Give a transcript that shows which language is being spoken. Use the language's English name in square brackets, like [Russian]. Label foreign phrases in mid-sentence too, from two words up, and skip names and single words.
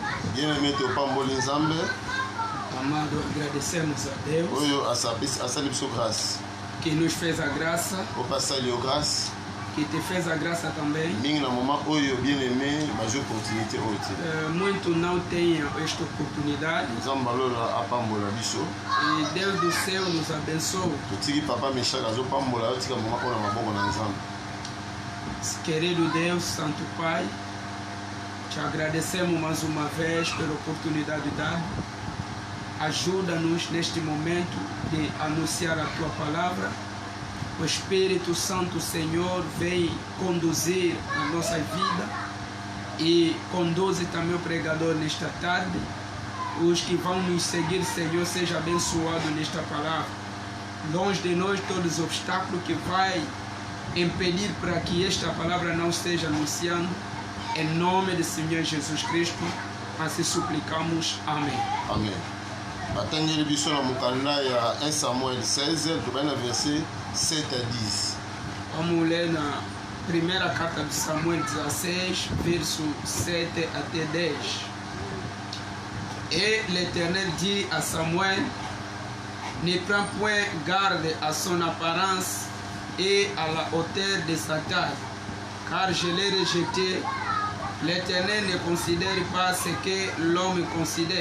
[Lingala] Bien-aimé Topamboli Nzambe. [Portuguese] Amado, agradecemos a Deus [Lingala] Oyo asali biso grâce. [Portuguese] que nos fez a graça, [Lingala] O pasali yo grâce. [Portuguese] que te fez a graça também. [Lingala] Mingi na moment oyo bien-aimé baje opportunité oyo te. [Portuguese] Muito não têm esta oportunidade [Lingala] Nzambe alola apambola biso. [Portuguese] e Deus do céu nos abençoe. [Lingala] Totiki papa Meshak azopambola yo tika moment oyo na maboko na Nzambe. [Portuguese] Querido Deus, Santo Pai, te agradecemos mais uma vez pela oportunidade dada. Ajuda-nos neste momento de anunciar a Tua Palavra. O Espírito Santo, Senhor, vem conduzir a nossa vida e conduze também o pregador nesta tarde. Os que vão nos seguir, Senhor, seja abençoado nesta palavra. Longe de nós todos os obstáculos que vai impedir para que esta palavra não esteja anunciando. Em nome do Senhor Jesus Cristo, assim suplicamos. Amém. Amen. [Lingala] Batangeli biso na mokanda ya 1 Samuel 16, tobali na [French] verset 7 à 10. [Portuguese] Vamos ler na primeira carta de Samuel 16, verso 7 até 10. [French] Et l'Éternel dit à Samuel, ne prends point garde à son apparence et à la hauteur de sa taille, car je l'ai rejeté. L'Éternel ne considère pas ce que l'homme considère.